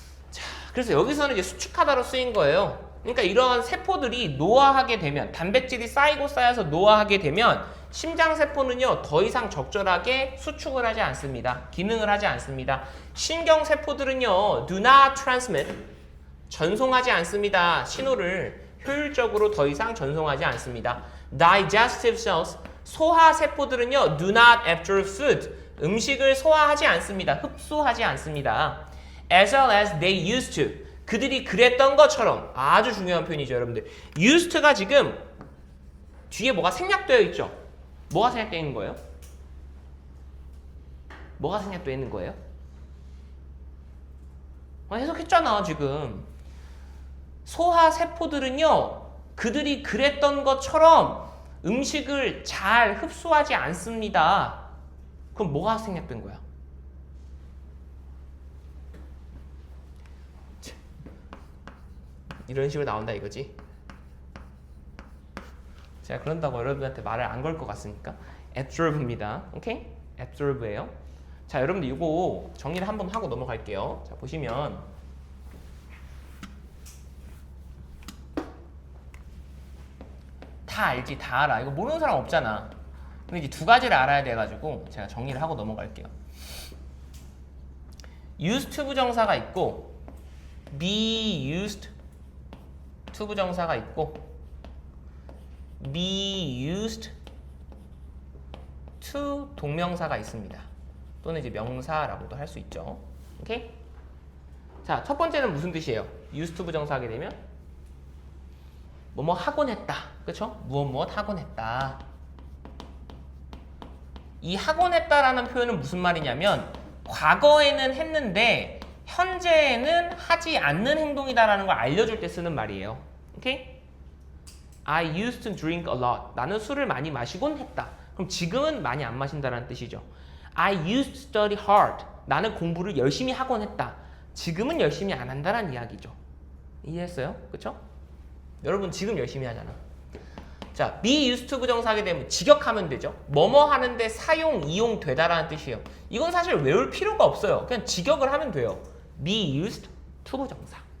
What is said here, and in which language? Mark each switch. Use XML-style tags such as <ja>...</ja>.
<ko>자, 그래서 여기서는 이제 수축하다로 쓰인 거예요. 그러니까 이러한 세포들이 노화하게 되면 단백질이 쌓이고 쌓여서 노화하게 되면 심장세포는요 더 이상 적절하게 수축을 하지 않습니다. 기능을 하지 않습니다. 신경세포들은요</ko> <en>do not transmit</en> <ko>전송하지 않습니다. 신호를 효율적으로 더 이상 전송하지 않습니다.</ko> <en>Digestive cells</en> <ko>소화세포들은요</ko> <en>do not absorb food</en> <ko>음식을 소화하지 않습니다. 흡수하지 않습니다.</ko> <en>As well as they used to</en> <ko>그들이 그랬던 것처럼 아주 중요한 표현이죠, 여러분들. used가 지금 뒤에 뭐가 생략되어 있죠? 뭐가 생략되어 있는 거예요? 뭐가 생략되어 있는 거예요? 해석했잖아, 지금. 소화세포들은요, 그들이 그랬던 것처럼 음식을 잘 흡수하지 않습니다. 그럼 뭐가 생략된 거야? 이런 식으로 나온다 이거지. 제가 그런다고 여러분한테 말을 안 걸 것 같습니까? absorb입니다. 오케이? absorb예요. 자, 여러분들 이거 정리를 한번 하고 넘어갈게요. 자, 보시면 다 알지, 다 알아. 이거 모르는 사람 없잖아. 근데 이제 두 가지를 알아야 돼가지고 제가 정리를 하고 넘어갈게요. used to 부정사가 있고 be used to 부정사가 있고 be used to 동명사가 있습니다. 또는 이제 명사라고도 할 수 있죠. 오케이? 자, 첫 번째는 무슨 뜻이에요? used to 부정사 하게 되면 뭐뭐 하곤 했다. 그쵸? 무엇 하곤 했다. 이 하곤 했다라는 표현은 무슨 말이냐면 과거에는 했는데 현재에는 하지 않는 행동이다라는 걸 알려줄 때 쓰는 말이에요.</ko> <en>오케이? I used to drink a lot.</en> <ko>나는 술을 많이 마시곤 했다. 그럼 지금은 많이 안 마신다라는 뜻이죠.</ko> <en>I used to study hard.</en> <ko>나는 공부를 열심히 하곤 했다. 지금은 열심히 안 한다라는 이야기죠. 이해했어요? 그쵸? 여러분 지금 열심히 하잖아. 자, be used to 부정사 하게 되면 직역하면 되죠. 뭐뭐 하는데 사용, 이용되다라는 뜻이에요. 이건 사실 외울 필요가 없어요. 그냥 직역을 하면 돼요. be used to 부정사.</ko>